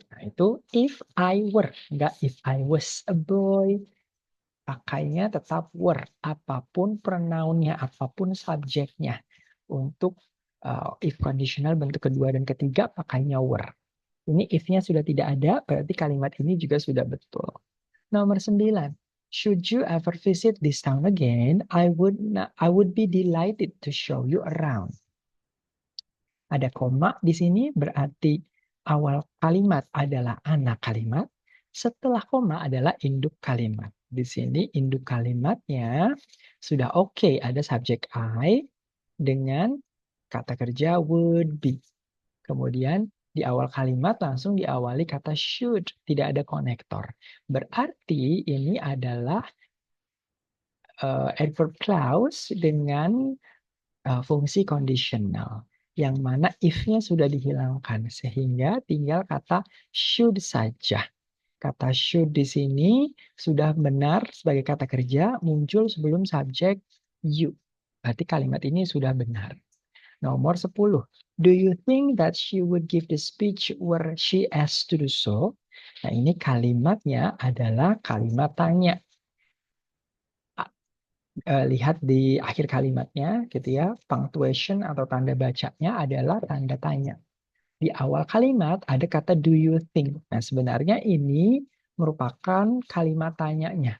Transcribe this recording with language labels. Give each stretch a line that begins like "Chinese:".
Indonesian: Nah itu
English: if I were,
Indonesian: enggak
English: if I was a boy.
Indonesian: Pakainya tetap were. Apapun pronounnya, apapun subjeknya. Untuk if conditional bentuk kedua dan ketiga pakainya were. Ini if-nya sudah tidak ada, berarti kalimat ini juga sudah betul. Nomor 9.
English: Should you ever visit this town again, I would be delighted to show you around.
Indonesian: Ada koma di sini berarti awal kalimat adalah anak kalimat, setelah koma adalah induk kalimat. Di sini induk kalimatnya sudah oke, ada subjek I dengan kata kerja would be. Kemudian di awal kalimat langsung diawali kata should, tidak ada konektor. Berarti ini adalah adverb clause dengan fungsi conditional. Yang mana if-nya sudah dihilangkan. Sehingga tinggal kata should saja. Kata should di sini sudah benar sebagai kata kerja muncul sebelum subjek you. Berarti kalimat ini sudah benar. Nomor 10.
English: Do you think that she would give the speech were she asked to do so?
Indonesian: Nah, ini kalimatnya adalah kalimat tanya. Lihat di akhir kalimatnya gitu ya, punctuation atau tanda bacanya adalah tanda tanya. Di awal kalimat ada kata
English: do you think.
Indonesian: Nah, sebenarnya ini merupakan kalimat tanyanya.